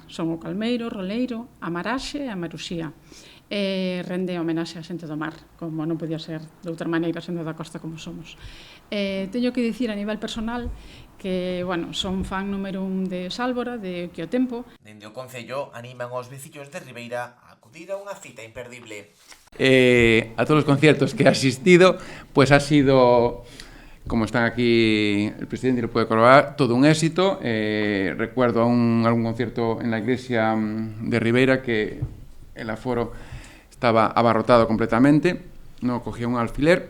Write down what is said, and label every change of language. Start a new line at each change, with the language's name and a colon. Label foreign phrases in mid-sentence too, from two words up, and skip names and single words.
Galician: Son o Calmeiro, Roleiro, a Maraxe e a Maruxía. Rende homenaxe á xente do mar, como non podía ser de outra maneira sendo da costa como somos. Teño que dicir a nivel personal que, son fan número 1 de Sálvora, de Que o tempo. Dende o Concello animan os veciños de Ribeira a acudir a unha cita imperdible.
Spanish: A todos os conciertos que he asistido, ha sido, como están aquí el presidente y lo puede corroborar, todo un éxito. Recuerdo algún concierto en la iglesia de Ribeira que el aforo estaba abarrotado completamente, no cogía un alfiler.